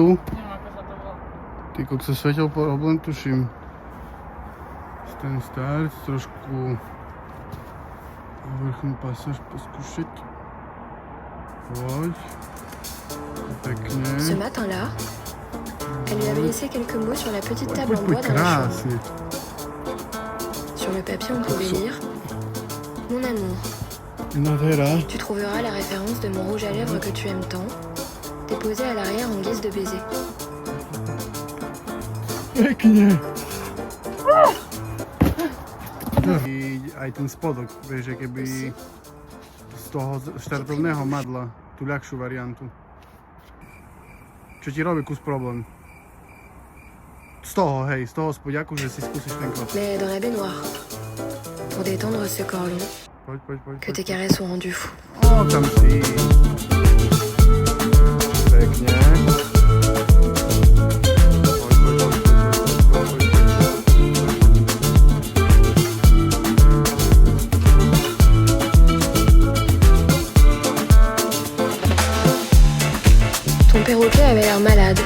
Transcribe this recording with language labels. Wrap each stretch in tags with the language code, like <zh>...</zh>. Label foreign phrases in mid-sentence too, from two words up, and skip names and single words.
<sk>Neviem, ako sa to volá. Ty kokso, svetel problém tuším. Ten start, trošku vrchnú pasáž poskúšať. Poď. Pekne.</sk> <fr>Ce matin-là, elle lui avait laissé quelques mots sur la petite table en</fr> <sk>Poď,</sk> <fr>bois dans la chambre.</fr> <sk>krásne.</sk> <fr>Sur le papier, on pouvait lire « Mon amour,</fr> <sk>Nádhera.</sk> <fr>tu trouveras la référence de mon rouge à lèvres que tu aimes tant, déposé à l'arrière en guise de baiser.</fr> <sk>Pekne. Aj ten spodok, vieš, že keby z toho štartovného madla, tú ľahšiu variantu. Čo ti robí kus problém. Z toho, hej, z toho spodiaku, že si skúsiš ten krok.</sk> <fr>Mais dans la baignoire, pour détendre ce corps long,</fr> <sk>Poď.</sk> <fr>que tes caresses ont rendu fou.</fr> <sk>O, tam si. Pekne.</sk> <fr>Ton perroquet avait l'air malade.</fr>